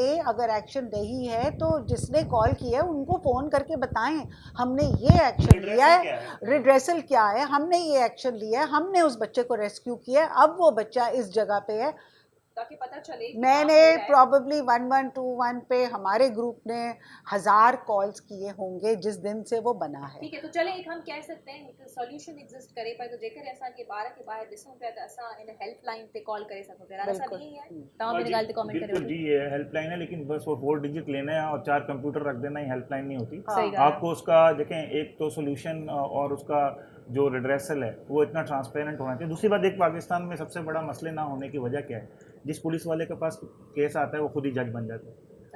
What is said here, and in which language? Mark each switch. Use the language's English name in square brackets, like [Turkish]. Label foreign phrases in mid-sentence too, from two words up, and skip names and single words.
[Urdu] اگر ایکشن نہیں ہے تو جس نے کال کیا ہے ان کو فون کر کے بتائیں ہم نے یہ ایکشن لیا ہے، ریڈریسل کیا ہے، ہم نے یہ ایکشن لیا ہے، ہم نے اس بچے کو ریسکیو کیا ہے، اب وہ بچہ اس جگہ پہ ہے, تاکہ پتا چلے. میں نے پرابیبلی 1121 پہ ہمارے گروپ نے 1000 کالز کیے ہوں گے جس دن سے وہ بنا ہے. ٹھیک ہے، تو چلے ایک ہم کہہ سکتے ہیں ایک [English] solution exist [Sindhi] करे पाए, तो जेकर असां के ॿार खे ॿाहिरि ॾिसूं पिया त असां इन हेल्पलाइन ते कॉल करे सघूं पिया। [Urdu] رانا صاحب یہی ہے, [Sindhi] तव्हां मेरी ॻाल्हि ते कमेंट बिल्कुल करियो। [Urdu] جی، یہ ہیلپ لائن ہے، لیکن بس وہ 4 ڈیجٹ لینا ہے اور 4 کمپیوٹر رکھ دینا ہی ہیلپ لائن نہیں ہوتی. [Sindhi] सही ॻाल्हि है। [Urdu] آپ کو اس کا دیکھیں، ایک تو سولیوشن اور اس کا جو ریڈریسل ہے وہ اتنا ٹرانسپیرنٹ ہونا چاہیے. دوسری بات، ایک پاکستان میں سب سے بڑا مسلے نہ ہونے کی وجہ کیا ہے، جس پولیس والے کے پاس کیس آتا ہے وہ خود ہی جج بن جاتا ہے,